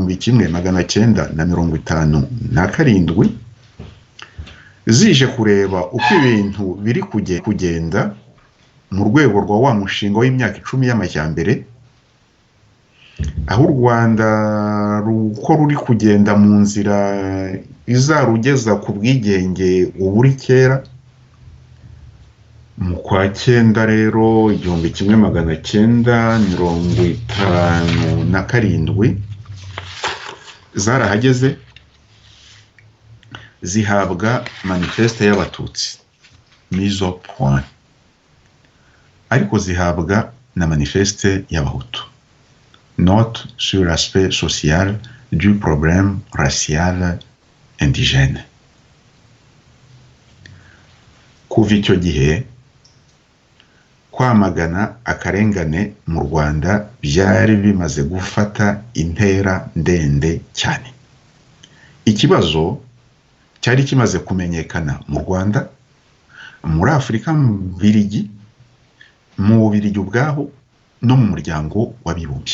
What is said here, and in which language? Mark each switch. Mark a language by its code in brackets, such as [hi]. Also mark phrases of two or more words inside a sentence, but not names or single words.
[rw] 1957 zije kureba uko ibintu biri kugenda mu rwego rwa wa mushinga w'imyaka 10 y'amajyambere, aho u Rwanda ruko ruri kugenda mu nzira izarugeza ku bwigenge uburi kera. Mu kwa 9 rero 1957 zarahageze zihabwa manifeste y'abatutsi [fr] mise au point, [rw] ariko zihabwa na manifeste y'abahutu [fr] note sur l'aspect social du problème racial indigène. [rw] Kuva icyo gihe kwamagana akarengane mu Rwanda byari bimaze gufata intera ndende cyane. Ikibazo cyari kimaze kumenyekana mu Rwanda, muri Afurika mu Bubiligi, mu Bubiligi ubwaho no mu muryango w'abibumbye.